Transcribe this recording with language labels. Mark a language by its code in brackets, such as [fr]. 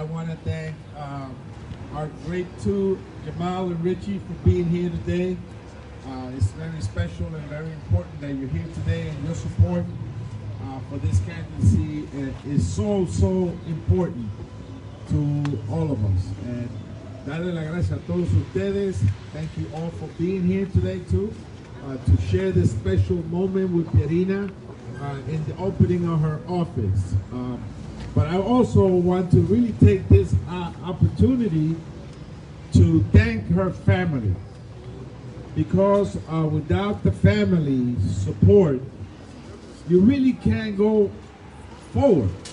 [en] I want to thank our great two, Jamal and Richie, for being here today. It's very special and very important that you're here today, and your support for this candidacy is so important to all of us. [es] And darle las gracias a todos ustedes. [en] Thank you all for being here today too, to share this special moment with Pierina in the opening of her office. But I also want to really take this opportunity to thank her family, because without the family support, you really can't go forward.